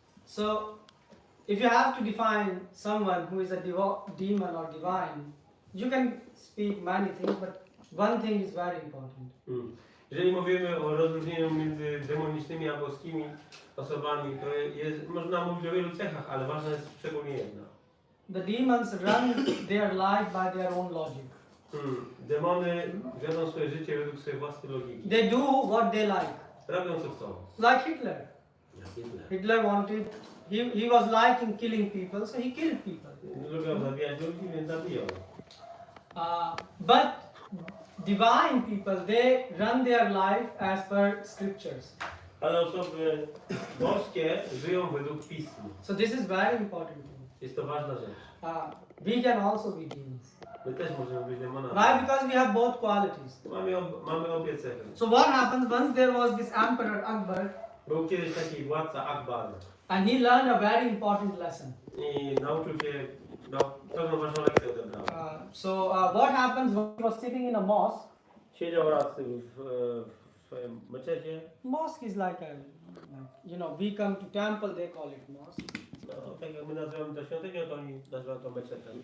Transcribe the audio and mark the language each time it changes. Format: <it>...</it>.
<en>So, if you have to define someone who is a demon or divine, you can speak many things, but one thing is very important.</en> <pl>Jeżeli mówimy o rozróżnieniu między demonicznymi a boskimi osobami, to można mówić o wielu cechach, ale ważna jest szczególnie jedna.</pl> <en>The demons run their life by their own logic.</en> <pl>Demony wiodą swoje życie według swojej własnej logiki.</pl> <en>They do what they like.</en> <pl>Robią co chcą.</pl> <en>Like Hitler. Hitler wanted, he was liking killing people, so he killed people.</en> <pl>Lubią zabijać ludzi, więc zabiją.</pl> <en>But divine people, they run their life as per scriptures.</en> <pl>Ale osoby boskie żyją według pism.</pl> <en>So this is very important.</en> <pl>Jest to ważna rzecz.</pl> <en>We can also be demons.</en> <pl>My też możemy być demonami.</pl> <en>Why? Because we have both qualities.</en> <pl>Mamy obie cechy.</pl> <en>So what happens once there was this emperor Akbar,</en> <pl>Był kiedyś taki władca Akbar.</pl> <en>and he learned a very important lesson.</en> <pl>I nauczył się, pewną ważną lekcję odebrał.</pl> <en>What happens when he was sitting in a mosque?</en> <pl>Siedział raz w swoim meczecie.</pl> <en>Mosque is like we come to temple, they call it mosque.</en> <pl>No, tak jak my nazywamy to świątynią, to oni nazywają to meczetem.</pl>